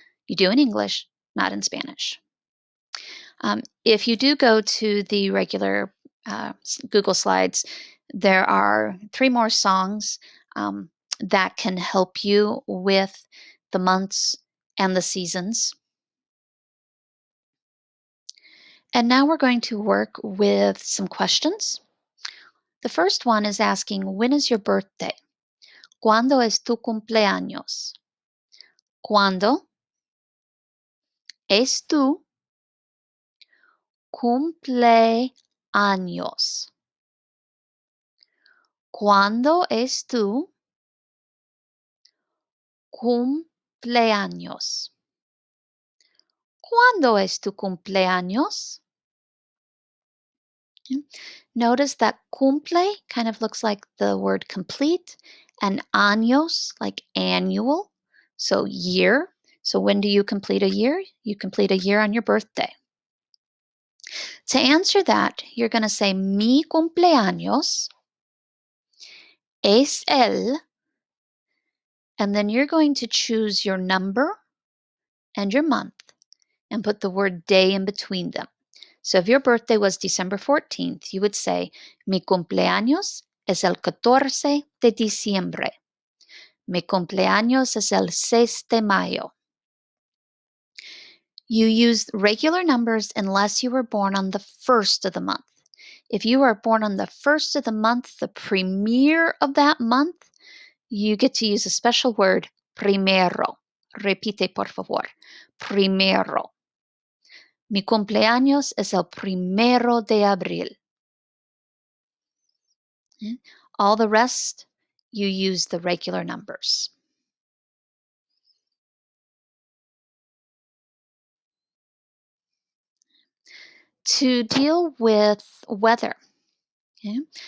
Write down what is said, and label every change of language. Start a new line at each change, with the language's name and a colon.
English: You do in English, not in Spanish. If you do go to the regular Google Slides, there are 3 more songs that can help you with the months and the seasons. And now we're going to work with some questions. The first one is asking, when is your birthday?
Spanish: ¿Cuándo es tu cumpleaños? ¿Cuándo es tu cumpleaños? ¿Cuándo es tu cumpleaños? ¿Cuándo es tu cumpleaños?
English: Notice that cumple kind of looks like the word complete, and años like annual, so year. So when do you complete a year? You complete a year on your birthday. To answer that, you're going to say
Spanish: mi cumpleaños es el,
English: and then you're going to choose your number and your month and put the word day in between them. So if your birthday was December 14th, you would say,
Spanish: mi cumpleaños es el 14 de diciembre. Mi cumpleaños es el 6 de mayo.
English: You use regular numbers unless you were born on the first of the month. If you are born on the first of the month, the premier of that month, you get to use a special word, primero.
Spanish: Repite, por favor. Primero. Mi cumpleaños es el 1 de abril.
English: All the rest, you use the regular numbers. To deal with weather, okay?